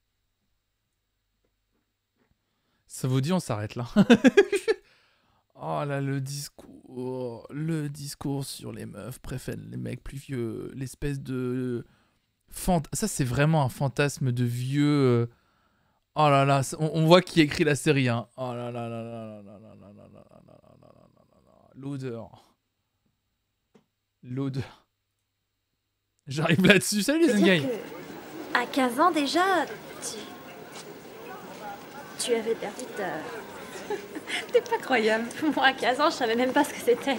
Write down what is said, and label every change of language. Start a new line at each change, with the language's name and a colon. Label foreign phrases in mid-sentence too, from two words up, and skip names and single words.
French: Ça vous dit, on s'arrête là. Oh là, le discours sur les meufs préfèrent les mecs plus vieux, l'espèce de... Ça, c'est vraiment un fantasme de vieux... Oh là là, on voit qui écrit la série, hein. Oh là là là là là là là là là là là là. L'odeur. L'odeur. J'arrive là-dessus. Salut les Zengai. À 15 ans déjà, tu avais perdu ta... T'es pas croyable. Moi, à 15 ans, je savais même pas ce que c'était.